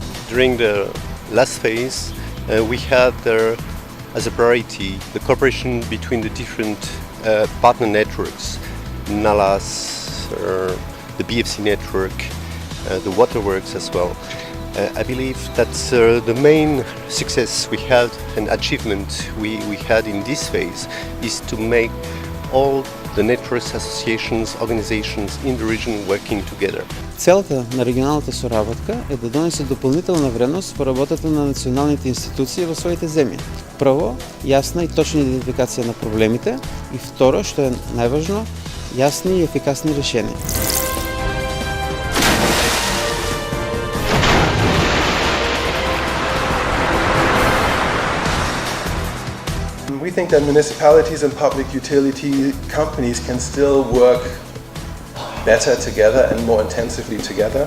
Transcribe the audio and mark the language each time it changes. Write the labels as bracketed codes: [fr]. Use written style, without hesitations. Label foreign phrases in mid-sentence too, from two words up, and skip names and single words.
[en] During the last phase, we had as a priority the cooperation between the different partner networks, NALAS, the BFC network, the waterworks as well. I believe that the main success we had and achievement we had in this phase is to make all the networks, associations, organizations in the region working together. [mk] Целта на регионалната соработка е да донесе допълнителна вредност во работата на националните институции во своите земји. Прво, јасна и точна идентификација на проблемите и второ, што е најважно, јасни и ефикасни решенија. [en] We think that municipalities and public utility companies can still work better together and more intensively together.